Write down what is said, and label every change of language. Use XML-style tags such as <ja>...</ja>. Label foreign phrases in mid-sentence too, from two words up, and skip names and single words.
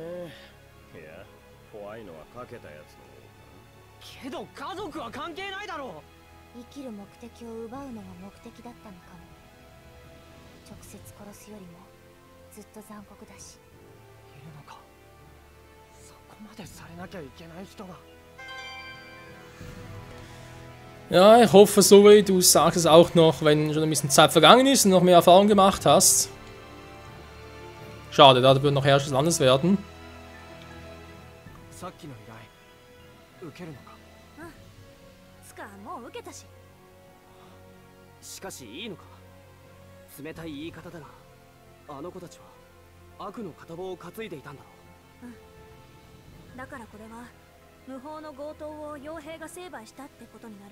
<ja>いや怖いのはかけたやつの方か。けど家族は関係ないだろう。生きる目的を奪うのが目的だったのかも。直接殺すよりもずっと残酷だし。いるのか。そこまでされなきゃいけない人が。</ja> <de>Ja, ich hoffe, Zoe, du sagst es auch noch, wenn schon ein bisschen Zeit vergangen ist und noch mehr Erfahrung gemacht hast. Schade, da wird noch erst was anderes werden.</de> <ja>さっきの依頼受けるのか。つかもう受けたし。しかしいいのか。冷たい言い方だが、あの子たちは悪の片棒を担いでいたんだろう。だからこれは無法の強盗を傭兵が成敗したってことになる。</ja>